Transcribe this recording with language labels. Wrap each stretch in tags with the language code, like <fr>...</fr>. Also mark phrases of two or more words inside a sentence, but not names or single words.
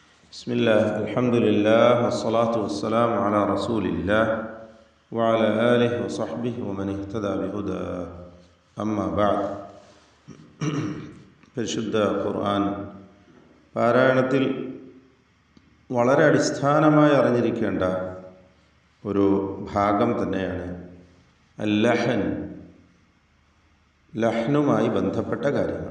<ar>بسم الله الحمد لله والصلاة والسلام على رسول الله وعلى آله وصحبه ومن اهتدى بهداه أما بعد</ar> <ml>പരിശുദ്ധ ഖുർആൻ പാരായണത്തിൽ വളരെ അടിസ്ഥാനമായി അറിഞ്ഞിരിക്കേണ്ട ഒരു ഭാഗം തന്നെയാണ് അല്ലഹൻ, ലഹ്നുമായി ബന്ധപ്പെട്ട കാര്യങ്ങൾ.</ml>